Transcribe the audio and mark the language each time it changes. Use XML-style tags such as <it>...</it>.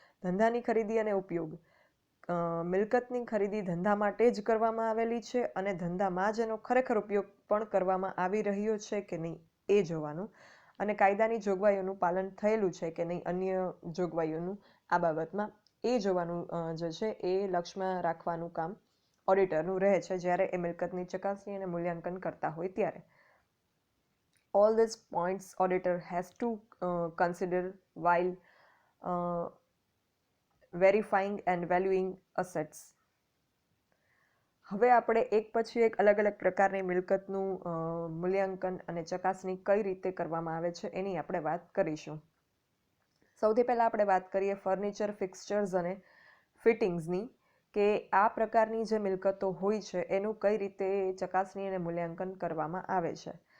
<gu>ધંધાની ખરીદી અને ઉપયોગ. મિલકતની ખરીદી ધંધા માટે જ કરવામાં આવેલી છે અને ધંધામાં જ એનો ખરેખર ઉપયોગ પણ કરવામાં આવી રહ્યો છે કે નહીં એ જોવાનું. અને કાયદાની જોગવાઈઓનું પાલન થયેલું છે કે નહીં, અન્ય જોગવાઈઓનું, આ બાબતમાં એ જોવાનું જે છે એ લક્ષ્યમાં રાખવાનું કામ ઓડિટરનું રહે છે જ્યારે એ મિલકતની ચકાસણી અને મૂલ્યાંકન કરતા હોય ત્યારે.</gu> <en>All these points auditor has to consider while verifying and valuing assets.</en> <gu>હવે આપણે એક પછી એક અલગ અલગ પ્રકારની મિલકતનું મૂલ્યાંકન અને ચકાસણી કઈ રીતે કરવામાં આવે છે એની આપણે વાત કરીશું. સૌથી પહેલાં આપણે વાત કરીએ ફર્નિચર, ફિક્સચર્સ અને ફિટિંગ્સની, કે આ પ્રકારની જે મિલકતો હોય છે એનું કઈ રીતે ચકાસણી અને મૂલ્યાંકન કરવામાં આવે છે.</gu>